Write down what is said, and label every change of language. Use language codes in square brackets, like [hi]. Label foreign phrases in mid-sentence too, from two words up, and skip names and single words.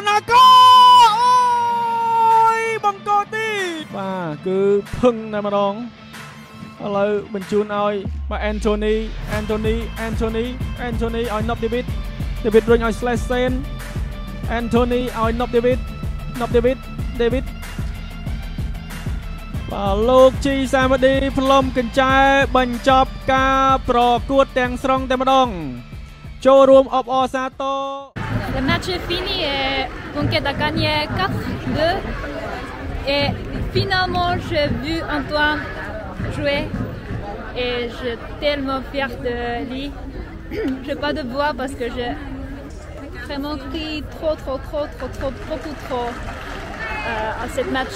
[km] យបង្កទីបាទគឺភឹងតែម្ដងឥឡូវបញ្ជូនឲ្យបាទ Anthony ឲ្យ Nob David រុញឲ្យ Slash Sen Anthony ឲ្យ Nob David បាទលោកជីសាមឌីផ្លុំកញ្ចែបញ្ចប់ការប្រកួតទាំងស្រុងតែម្ដងចូលរួមអបអរសាទរ [fr] Le match est fini et Conquête a gagné 4-2 et finalement j'ai vu Antoine jouer et je suis tellement fière de lui. Je n'ai pas de voix parce que j'ai vraiment crié beaucoup trop à ce match.